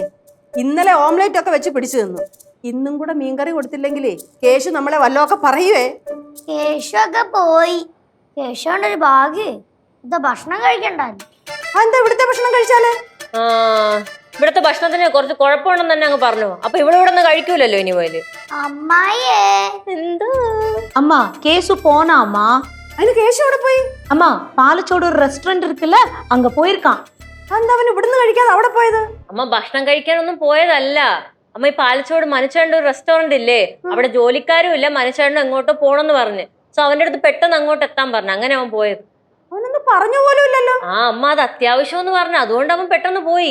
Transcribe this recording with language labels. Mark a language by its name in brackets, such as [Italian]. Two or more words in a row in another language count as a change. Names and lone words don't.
[Malayalam] ഇന്നലെ ഓംലെറ്റ് ഒക്കെ വെച്ച് പിടിച്ചു തന്നു. ഇന്നും കൂടെ മീൻകറി കൊടുത്തില്ലെങ്കിലേ കേശു നമ്മളെ വല്ലതൊക്കെ പറയുവേ. കേശു ഒക്കെ പോയി. കേശുവിന്റെ ഒരു ഭാഗ്യേ ഇതാ ഭക്ഷണം കഴിക്കണ്ടല്ലോ. എന്താ ഇവിടുത്തെ ഭക്ഷണം കഴിച്ചാല്? ഇവിടുത്തെ ഭക്ഷണത്തിന് കുറച്ച് കുഴപ്പമുണ്ടെന്ന് തന്നെ അങ്ങ് പറഞ്ഞു. അപ്പൊ ഇവിടെ നിന്ന് കഴിക്കൂലല്ലോ ഇനി പോയാല്. അമ്മായിയേ, എന്താ [Tamil] அம்மா கேசு போனா அம்மா? [Malayalam] അതിന് കേശു അവിടെ പോയി. [Tamil] அம்மா பாலச்சோடு ஒரு ரெஸ்டாரண்ட் இருக்குல்ல, அங்க போயிருக்கான். [Malayalam] എന്താ അവൻ ഇവിടുന്ന് കഴിക്കാതെ അവിടെ പോയത്? അമ്മ ഭക്ഷണം കഴിക്കാനൊന്നും പോയതല്ല. അമ്മ ഈ പാലച്ചോട് മനുഷ്യന്റെ ഒരു റെസ്റ്റോറന്റ് ഇല്ലേ, അവിടെ ജോലിക്കാരും ഇല്ല, മനുഷ്യന്റെ എങ്ങോട്ടോ പോണെന്ന് പറഞ്ഞു. സോ അവന്റെ അടുത്ത് പെട്ടെന്ന് അങ്ങോട്ട് എത്താൻ പറഞ്ഞു. അങ്ങനെ അവൻ പോയത്. അവനൊന്നും പറഞ്ഞു പോലും ഇല്ലല്ലോ. അമ്മ അത് അത്യാവശ്യം എന്ന് പറഞ്ഞു, അതുകൊണ്ട് അവൻ പെട്ടെന്ന് പോയി.